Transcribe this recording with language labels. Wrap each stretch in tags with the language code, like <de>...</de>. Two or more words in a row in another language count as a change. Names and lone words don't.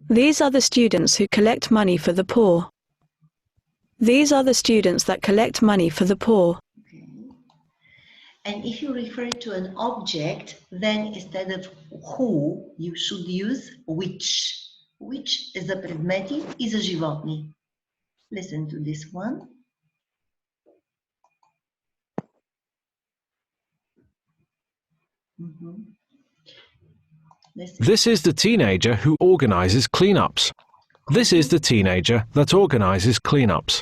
<en>These are the students who collect money for the poor. These are the students that collect money for the poor. Okay. And if you refer to an object, then instead of who, you should use which. Which is</en> <mk>за предмети и за животни.</mk> <en>Listen to this one. This is the teenager who organizes cleanups. This is the teenager that organizes cleanups.</en>